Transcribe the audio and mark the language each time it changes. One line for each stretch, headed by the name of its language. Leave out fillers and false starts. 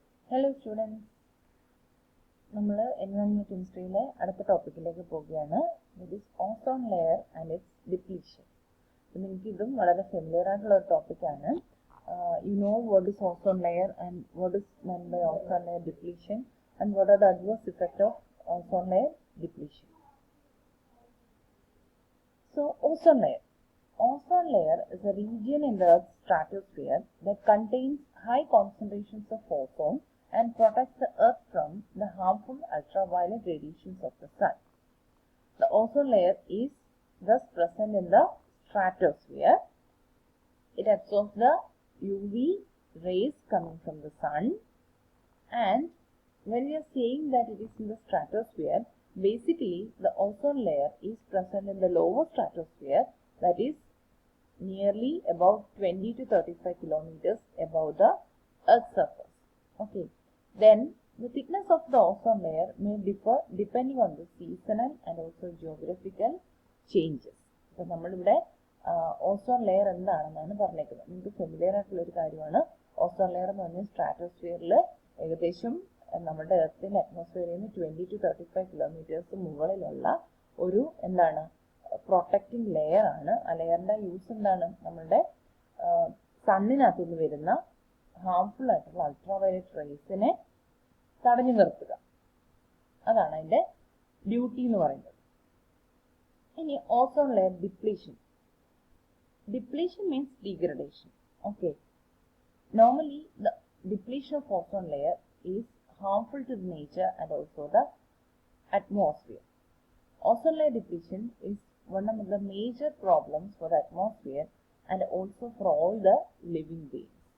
English: Hello students,
Malayalam: നമ്മൾ environmental chemistryയിലെ അടുത്ത ടോപ്പിക്കിലേക്ക് പോവുകയാണ്.
English: That is ozone layer and its depletion.
Malayalam: നിങ്ങൾക്ക് ഇതും വളരെ ഫെമിലിയർ ആയിട്ടുള്ള ഒരു ടോപ്പിക്കാണ്.
English: You know what is ozone layer and what is meant by ozone layer depletion and what are the adverse effects of ozone layer depletion. So ozone layer. Ozone layer is a region in the Earth's stratosphere that contains high concentrations of ozone and protects the Earth from the harmful ultraviolet radiations of the sun. The ozone layer is thus present in the stratosphere. It absorbs the UV rays coming from the sun, and when we are saying that it is in the stratosphere, basically the ozone layer is present in the lower stratosphere, that is nearly about 20 to 35 kilometers above the Earth's surface. Okay. Then the thickness of the ozone layer may differ depending on the seasonal and also geographical changes.
Malayalam: So നമ്മളിവിടെ ozone layer എന്താണെന്നാണ് പറഞ്ഞേക്കുന്നത്. നിങ്ങൾക്ക് familiar ആയിട്ടുള്ള ഒരു കാര്യമാണ്. Ozone layer എന്ന് പറഞ്ഞാൽ സ്ട്രാറ്റോസ്ഫിയറിൽ ഏകദേശം നമ്മുടെ എർത്തിന്റെ അറ്റ്മോസ്ഫിയറിൽ നിന്ന് 20 to 35 കിലോമീറ്റേഴ്സ് മുകളിലുള്ള ഒരു എന്താണ് പ്രൊട്ടക്റ്റിംഗ് ലെയർ ആണ്. ആ ലെയറിന്റെ യൂസ് എന്താണ്? നമ്മളുടെ സണ്ണിനകത്തുനിന്ന് വരുന്ന ഹാംഫുൾ ആയിട്ടുള്ള അൾട്രാവയലറ്റ് റേസിനെ തടഞ്ഞു നിർത്തുക. അതാണ് അതിന്റെ ഡ്യൂട്ടി എന്ന് പറയുന്നത്. ഇനി ozone layer depletion.
English: Depletion means degradation. Okay. Normally, the depletion of ozone layer is harmful to the nature and also the atmosphere. Ozone layer depletion is one of the major problems for the atmosphere and also for all the living beings.